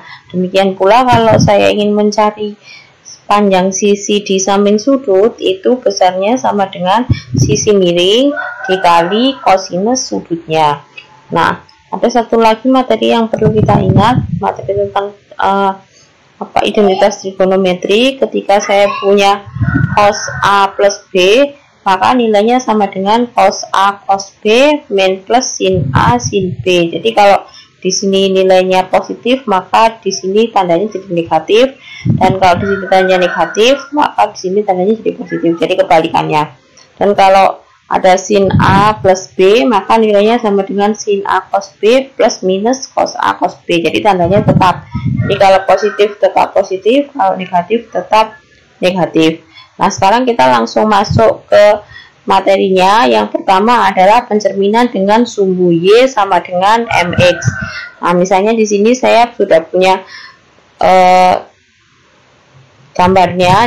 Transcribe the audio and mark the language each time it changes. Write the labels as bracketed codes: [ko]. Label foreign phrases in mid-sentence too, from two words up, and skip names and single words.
[id] Demikian pula kalau saya ingin mencari panjang sisi di samping sudut, itu besarnya sama dengan sisi miring dikali kosinus sudutnya. Nah, ada satu lagi materi yang perlu kita ingat, materi tentang identitas trigonometri. Ketika saya punya cos A plus B, maka nilainya sama dengan cos A cos B min plus sin A sin B. Jadi kalau di sini nilainya positif, maka di sini tandanya jadi negatif, dan kalau di sini tandanya negatif, maka di sini tandanya jadi positif. Jadi kebalikannya. Dan kalau ada sin A plus B, maka nilainya sama dengan sin A cos B plus minus cos A cos B. Jadi tandanya tetap. Jadi kalau positif tetap positif, kalau negatif tetap negatif. Nah, sekarang kita langsung masuk ke materinya. Yang pertama adalah pencerminan dengan sumbu Y sama dengan MX. Nah, misalnya di sini saya sudah punya gambarnya.